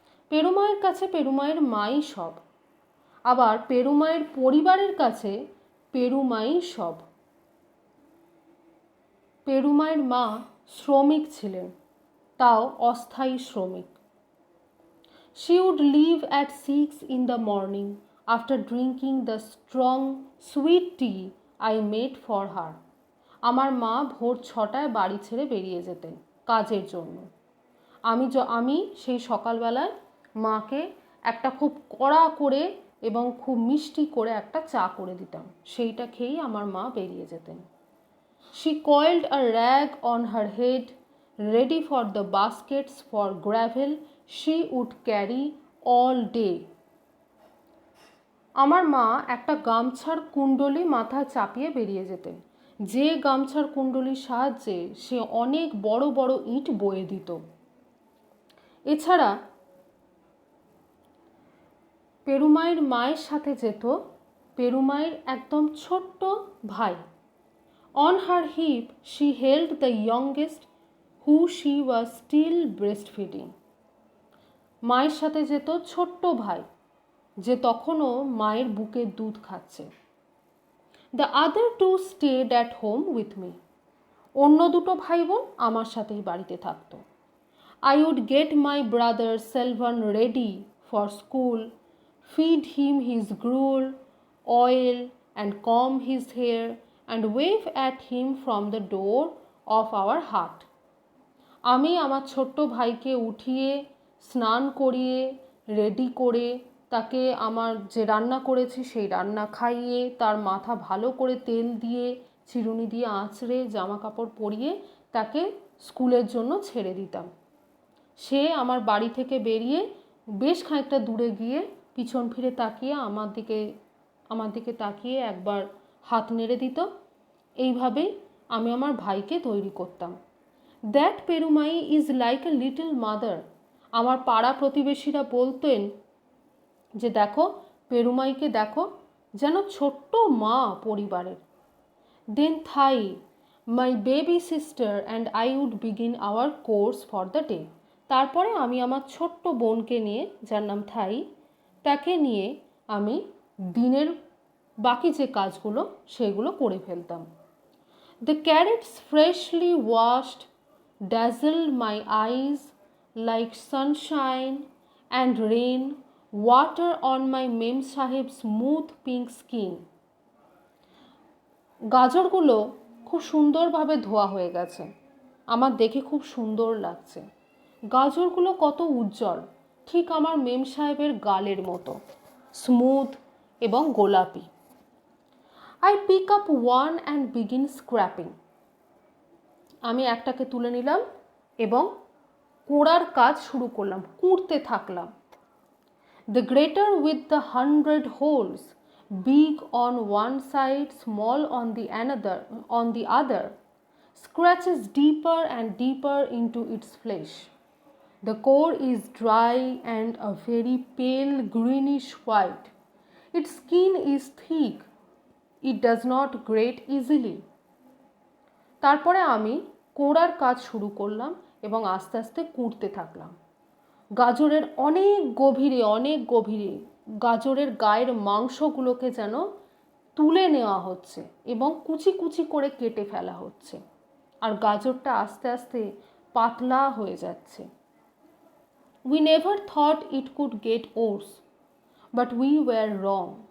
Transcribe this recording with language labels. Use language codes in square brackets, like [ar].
[bn] পেরুমায়ের কাছে পেরুমায়ের মাই সব, আবার পেরুমায়ের পরিবারের কাছে পেরুমাই সব। পেরুমায়ের মা শ্রমিক ছিলেন, তাও অস্থায়ী শ্রমিক। [en] She would leave at 6 in the morning after drinking the strong sweet tea I made for her. [bn] আমার মা ভোর 6টায় বাড়ি ছেড়ে বেরিয়ে যেতেন কাজের জন্য। আমি সেই সকালবেলায় মাকে একটা খুব কড়া করে এবং খুব মিষ্টি করে একটা চা করে দিতাম, সেইটা খেয়েই আমার মা বেরিয়ে যেতেন। [en] She coiled a rag on her head, ready for the baskets for gravel she would carry all day. [bn] আমার মা একটা গামছার কুণ্ডলি মাথায় চাপিয়ে বেরিয়ে যেতেন, যে গামছার কুণ্ডলির সাহায্যে সে অনেক বড় বড় ইট বয়ে দিত। এছাড়া পেরুমায়ের মায়ের সাথে যেত পেরুমায়ের একদম ছোট্ট ভাই। [en] On her hip she held the youngest, who she was still breastfeeding. [bn] মায়ের সাথে যেত ছোট্ট ভাই, যে তখনও মায়ের বুকের দুধ খাচ্ছে। [en] The other two stayed at home with me. [bn] অন্য দুটো ভাই বোন আমার সাথেই বাড়িতে থাকতো। [en] I would get my brother Selvan ready for school, feed him his gruel, oil and comb his hair and wave at him from the door of our hut. [bn] আমি আমার ছোট্ট ভাইকে উঠিয়ে স্নান করিয়ে রেডি করে তাকে আমার যে রান্না করেছি সেই রান্না খাইয়ে তার মাথা ভালো করে তেল দিয়ে চিরুনি দিয়ে আঁচড়ে জামা কাপড় পরিয়ে তাকে স্কুলের জন্য ছেড়ে দিতাম। সে আমার বাড়ি থেকে বেরিয়ে বেশ খানিকটা দূরে গিয়ে পিছন ফিরে তাকিয়ে আমার দিকে তাকিয়ে একবার হাত নেড়ে দিত। এইভাবেই আমি আমার ভাইকে তৈরি করতাম। [en] That Perumai is like a little mother. [bn] আমার পাড়া প্রতিবেশীরা বলতেন যে দেখো পেরুমাইকে দেখো, যেন ছোট্ট মা পরিবারের। [en] Then Thai, my baby sister and I would begin our course for the day. [bn] তারপরে আমি আমার ছোট্ট বোনকে নিয়ে, যার নাম থাই, তাকে নিয়ে আমি দিনের বাকি যে কাজগুলো সেগুলো করে ফেলতাম। [en] The carrots freshly washed dazzled my eyes like sunshine and rain water on my Mem Sahib's smooth pink skin. [bn] গাজরগুলো খুব সুন্দরভাবে ধোয়া হয়ে গেছে, আমার দেখে খুব সুন্দর লাগছে। গাজরগুলো কত উজ্জ্বল, ঠিক আমার মেম সাহেবের গালের মতো স্মুথ এবং গোলাপি। [en] I pick up one and begin scrapping. [bn] আমি একটাকে তুলে নিলাম এবং কোড়ার কাজ শুরু করলাম, কুড়তে থাকলাম। [en] The grater with the 100 holes, big on one side, small on the other, scratches deeper and deeper into its flesh. The core is dry and a very pale greenish white. Its skin is thick. It does not grate easily. [bn] তারপরে আমি কোড়ার কাজ শুরু করলাম এবং আস্তে আস্তে কুড়তে থাকলাম। গাজরের অনেক গভীরে গাজরের গায়ের মাংসগুলোকে যেন তুলে নেওয়া হচ্ছে এবং কুচি কুচি করে কেটে ফেলা হচ্ছে, আর গাজরটা আস্তে আস্তে পাতলা হয়ে যাচ্ছে। [en] We never thought it could get worse, but we were wrong.